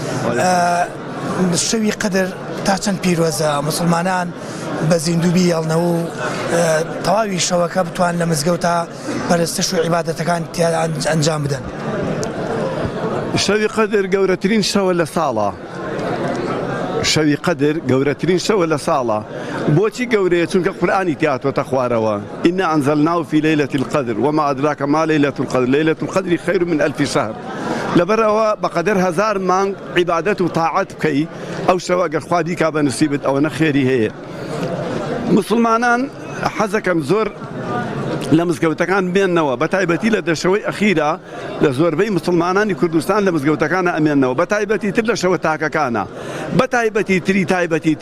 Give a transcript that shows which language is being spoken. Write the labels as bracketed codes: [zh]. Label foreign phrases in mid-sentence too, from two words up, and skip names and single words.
[ckb] شەوی قەدر تا چەند پیرۆزە مسلمانان بە زیندووبی هەڵنەوە و تەواوی شەوەکە بتوان لە مزگەوتە پەرستش و عیبادەتەکان ئەنجام بدەن شەوی قەدر گەورەترین شەوە لە ساڵە شەوی قەدر گەورەترین شەوە لە ساڵە بۆچی گەورەیە چونکە قورئانی تیاتوەتە خوارەوە [ar] ئینا ئەنزەلناهو فی لەیلەتی القەدر وما ئەدراکە ما لەیلەة القەدر لەیلەة القەدر خەیر من ئەلف شەهر [ckb] لەبەرەوە بەقەدەر 1000 مانگ عیبادەت و تاعەت بکەی ئەو شەوە ئەگەر خوا دیکا بە نسیبت ئەوەنە خێری هەیە مسلمانان حەزەکەم زۆر لە مزگەوتەکان بێننەوە بە تایبەتی لە دەشەوەی ئەخیرە لە زۆربەی مسلمانانی کوردستان لە مزگەوتەکانە ئەمێننەوە بە تایبەتی تر لە شەوە تاکەکانە بە تایبەتی تر